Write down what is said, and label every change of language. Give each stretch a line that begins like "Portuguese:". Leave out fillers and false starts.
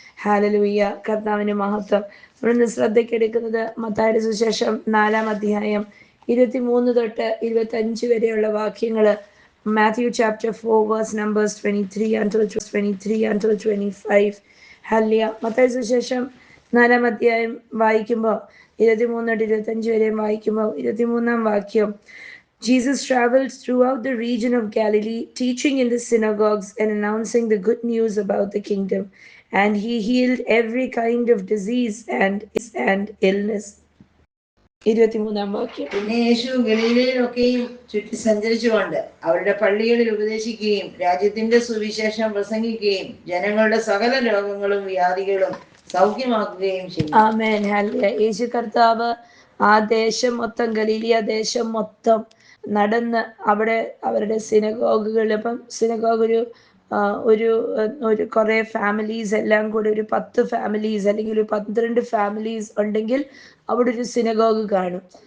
Malayalam: Hallelujah, കർത്താവിന്റെ മഹത്വം. നമ്മളിന്ന് ശ്രദ്ധയ്ക്കെടുക്കുന്നത് മത്തായിയുടെ സുവിശേഷം 4-ാം അധ്യായം 23 തൊട്ട് 25 വരെയുള്ള വാക്യങ്ങള്.
English: Matthew chapter 4 verse numbers 23 until 25.
Malayalam: Hallelujah. മത്തായിയുടെ സുവിശേഷം 4-ാം അധ്യായം വായിക്കുമ്പോൾ 23 തൊട്ട് 25 വരെയും വായിക്കുമ്പോൾ 23-ാം വാക്യം,
English: Jesus traveled throughout the region of Galilee, teaching in the synagogues and announcing the good news about the kingdom. And he healed every kind of disease and illness.
Malayalam: 23-ാം വാക്യം. പിന്നെ യേശു ഗലീലയിലൊക്കെയും ചുറ്റി സഞ്ചരിച്ചുകൊണ്ട് അവരുടെ പള്ളികളിൽ ഉപദേശിക്കുകയും രാജ്യത്തിന്റെ സുവിശേഷം പ്രസംഗിക്കുകയും ജനങ്ങളുടെ സകല രോഗങ്ങളും വ്യാധികളും സൗഖ്യമാക്കുകയും ചെയ്തു. ആമേൻ. ഹല്ലേലൂയ. യേശു കർത്താവ് ആ ദേശം മൊത്തം, ഗലീലിയ ദേശം മൊത്തം നടന്ന് അവിടെ അവരുടെ സിനഗോഗുകളിൽ, അപ്പം സിനഗോഗ് ഒരു കുറെ ഫാമിലീസ് എല്ലാം കൂടി ഒരു 10 ഫാമിലീസ് അല്ലെങ്കിൽ ഒരു 12 ഫാമിലീസ് ഉണ്ടെങ്കിൽ അവിടെ ഒരു സിനഗോഗ് കാണും.